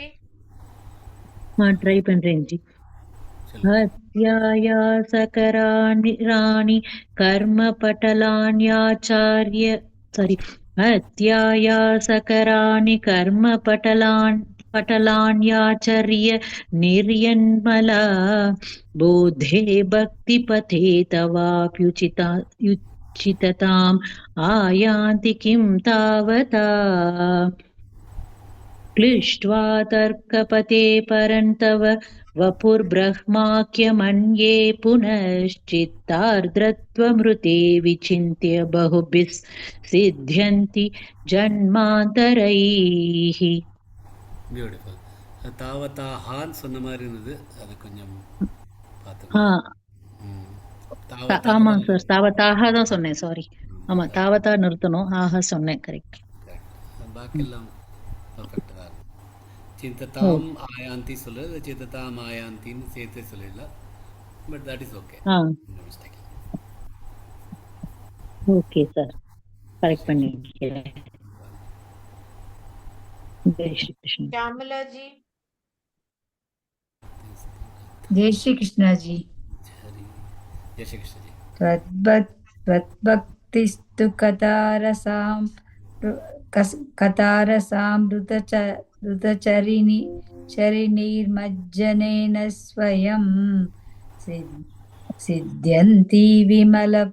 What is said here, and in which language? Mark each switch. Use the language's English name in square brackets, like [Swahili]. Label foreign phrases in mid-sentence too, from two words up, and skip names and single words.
[Tamil] ட்ரை பண்றேன் ஜி. [Sanskrit] ಅಧ್ಯಾಯಾಸಕರಾಣಿ ರಾಣಿ ಕರ್ಮಪಟಲಾನ್ಯಾಚಾರ್ಯ ಅಧ್ಯಾಯಾಸಕರಾಣಿ ಕರ್ಮಪಟಲಾನ್ಯಾಚರ್ಯ ನಿರ್ಯನ್ಮಲ ಬೋಧೆ ಭಕ್ತಿಪಥೇ ತವಾಪ್ಯುಚಿತತಾಂ ಆಯಾಂತಿ ಕಿಂ ತಾವತಾ क्लिष्ट्वा तर्कपते परन्तव वपुर्ब्रह्माख्यमन्ये पुनश्चित्तार्द्रत्वमृते विचिन्त्य बहुभिः सिद्ध्यन्ति जन्मान्तरैः. [English] பியூட்டிஃபுல். [Tamil] தாவத்தா ஹான்னு சொன்ன மாதிரி இருந்தது, அது கொஞ்சம் பார்த்துக்கோ. ஆமா சார், தாவத்தாக தான் சொன்னேன், சாரி. ஆமா, தாவத்தா நிறுத்தணும், ஆஹா சொன்னேன், கரெக்ட். பாக்கி எல்லாம் பர்ஃபெக்டாக தான் இருக்கும். [Sanskrit] चिन्ततां आयान्ति [Tamil] சொல்லுறது, சிந்ததாம் ஆயாந்தின்னு சேர்த்து சொல்லிடலாம். [English] But that is okay. Mistake. [Tamil] ஓகே சார், கரெக்ட் பண்ணிக்கிறேன். [Hindi] जय श्री कृष्ण. श्यामला जी. जय श्री कृष्ण जी. जय श्री कृष्ण जी. [Sanskrit] त्वद्भक्तिस्तु चरिणीर्मज्जनेन स्वयं सिद्ध्यन्ति विमल